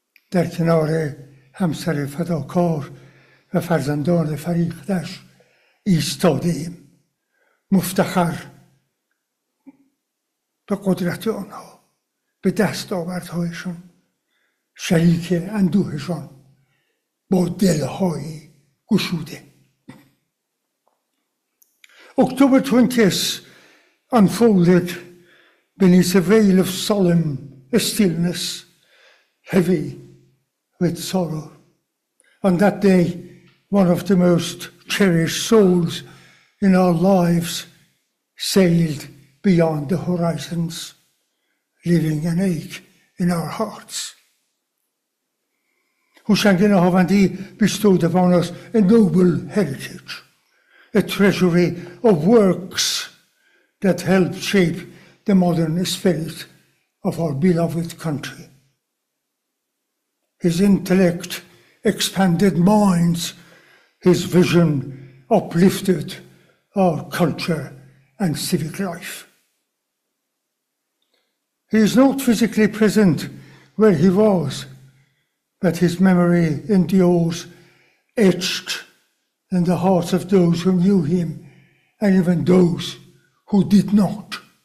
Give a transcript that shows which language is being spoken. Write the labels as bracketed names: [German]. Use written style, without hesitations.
[Persian] در کنار همسر فداکار و فرزندان فریختش ایستاده‌ایم، مفتخر به قدرت آنها، به دستاوردهایشان، شریک اندوهشان با دلهای گشوده. [English] October 20th unfolded beneath a veil of solemn stillness, heavy with sorrow. On that day, one of the most cherished souls in our lives sailed beyond the horizons, leaving an ache in our hearts. Houshang Nahavandi bestowed upon us a noble heritage, a treasury of works that helped shape the modern spirit of our beloved country. His intellect expanded minds, his vision uplifted our culture and civic life. He is not physically present where he was, but his memory endures, etched in the hearts of those who knew him and even those who did not.